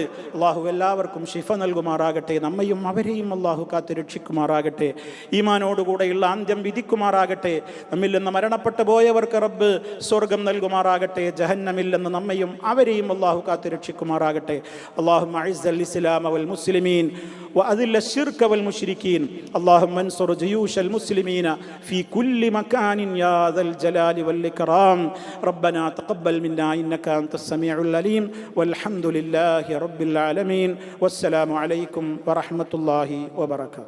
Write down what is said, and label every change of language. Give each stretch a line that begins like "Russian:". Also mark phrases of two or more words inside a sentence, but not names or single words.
Malayalam: അള്ളാഹു എല്ലാവർക്കും ശിഫ നൽകുമാറാകട്ടെ. നമ്മയും അവരെയും അള്ളാഹു കാത്തുരക്ഷിക്കുമാറാകട്ടെ. ഈമാനോടുകൂടെയുള്ള അന്ത്യം വിധിക്കുമാറാകട്ടെ. നമ്മിൽ നിന്ന് മരണപ്പെട്ടു പോയവർക്ക് റബ്ബ് സ്വർഗം നൽകുമാറാകട്ടെ. ജഹന്നമിൽ നിന്ന് നമ്മയും അവരെയും അള്ളാഹു കാത്തുരക്ഷിക്കുമാറാകട്ടെ.
Arabic: اللهم أعز الإسلام والمسلمين وأذل الشرك والمشركين اللهم انصر جيوش المسلمين في كل مكان يا ذا الجلال والإكرام ربنا تقبل منا إنك أنت السميع العليم والحمد لله رب العالمين والسلام عليكم ورحمة الله وبركاته.